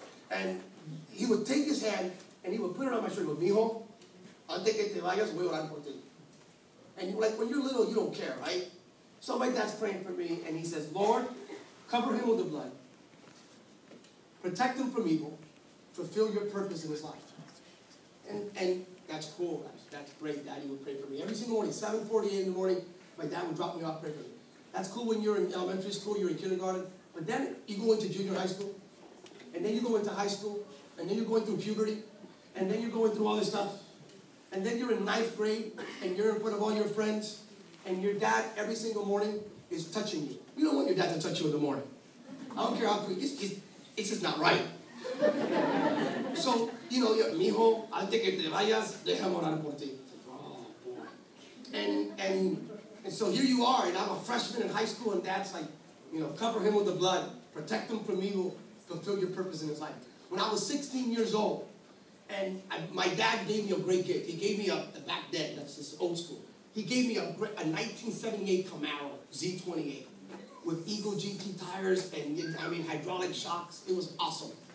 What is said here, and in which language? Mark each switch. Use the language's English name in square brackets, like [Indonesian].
[English] And he would take his hand and he would put it on my shoulder. He would, [Spanish] mijo, antes que te vayas, voy a orar por ti. [English] And like when you're little, you don't care, right? So my dad's praying for me and he says, Lord, cover him with the blood. Protect him from evil. Fulfill your purpose in his life. And that's cool. That's great. Daddy would pray for me. Every single morning, 7:48 in the morning, my dad would drop me off, pray for me. That's cool when you're in elementary school, you're in kindergarten. But then you go into junior high school. And then you go into high school. And then you're going through puberty. And then you're going through all this stuff. And then you're in 9th grade. And you're in front of all your friends. And your dad, every single morning, is touching you. You don't want your dad to touch you in the morning. I don't care how quick. It's just not right. [Spanish] So, mijo, antes que te vayas, déjame orar por ti. [English] Oh, boy. And so here you are, and I'm a freshman in high school, and dad's like, cover him with the blood, protect him from evil, fulfill your purpose in his life. When I was 16 years old, and my dad gave me a great gift. He gave me back then, that's just old school. He gave me a 1978 Camaro Z28 with Eagle GT tires and, hydraulic shocks. It was awesome.